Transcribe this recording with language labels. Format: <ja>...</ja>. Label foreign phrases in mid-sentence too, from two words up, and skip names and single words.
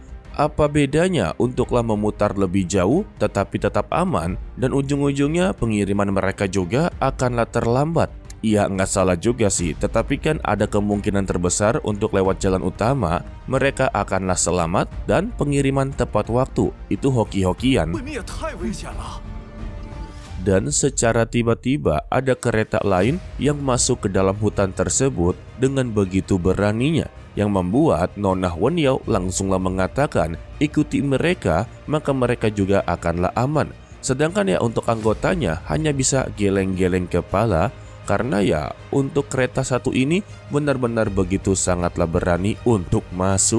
<id>Apa bedanya untuklah memutar lebih jauh tetapi tetap aman dan ujung-ujungnya pengiriman mereka juga akanlah terlambat. Ya nggak salah juga sih, tetapi kan ada kemungkinan terbesar untuk lewat jalan utama, mereka akanlah selamat dan pengiriman tepat waktu. Itu hoki-hokian.</id> <zh>未免也太危险了！</zh> <id>Dan secara tiba-tiba ada kereta lain yang masuk ke dalam hutan tersebut dengan begitu beraninya, yang membuat Nona Wenyao langsunglah mengatakan ikuti mereka, maka mereka juga akanlah aman. Sedangkan ya untuk anggotanya hanya bisa geleng-geleng kepala, karena ya untuk kereta satu ini benar-benar begitu sangatlah berani untuk masuk.</id>